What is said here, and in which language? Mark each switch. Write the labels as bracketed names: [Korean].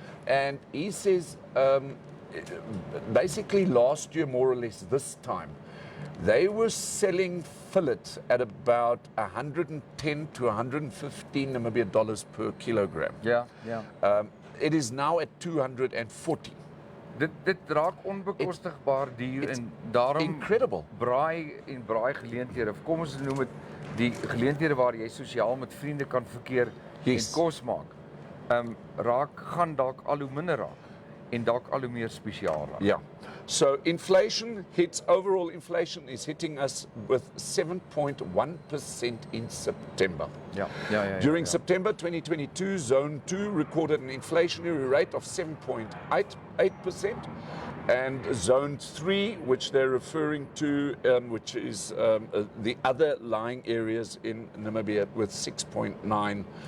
[English] And he says, basically last year, more or less this time, they were selling fillet at about 110 to 115 Namibia dollars per kilogram. Ja. It is now at 240. [Afrikaans] Dit raak onbekostigbaar duur en daarom [English] Incredible. [Afrikaans] Braai en braai geleenthede, of kom ons noem dit die geleenthede waar jy sosiaal met vriende kan verkeer en kos maak. Gaan dalk al hoe minder raak en dalk al hoe meer spesiaal raak. Yeah. [English] So overall inflation is hitting us with 7.1% in September. During September 2022, Zone 2 recorded an inflationary rate of 7.88%. And Zone 3, which they're referring to, which is the other lying areas in Namibia, with 6.9%.